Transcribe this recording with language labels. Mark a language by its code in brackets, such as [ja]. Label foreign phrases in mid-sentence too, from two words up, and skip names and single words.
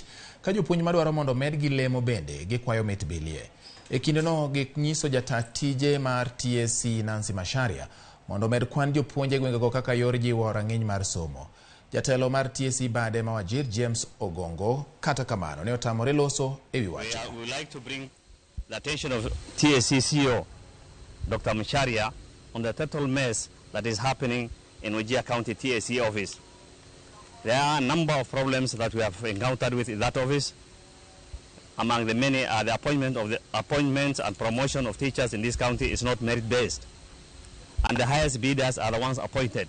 [luo] Ka jopuonj madwaro mondo med gi lemo bende gikwayo mit bilie. E kindeno ginyiso jata tije mar TSC Nancy Masharia mondo med kwan jopuonje gwengego kaka yor jiwo rang'iny mar somo. Jatelo mar TSC bade ma Wajir James Ogongo kata kamano ne otamore loso e wi wacho. [en] We would like to bring the attention of TSC CEO Dr. Masharia on the total mess that is happening in Wajir County TSC office. There are a number of problems that we have encountered with in that office. Among the many are the appointments and promotion of teachers in this county is not merit-based, and the highest bidders are the ones appointed.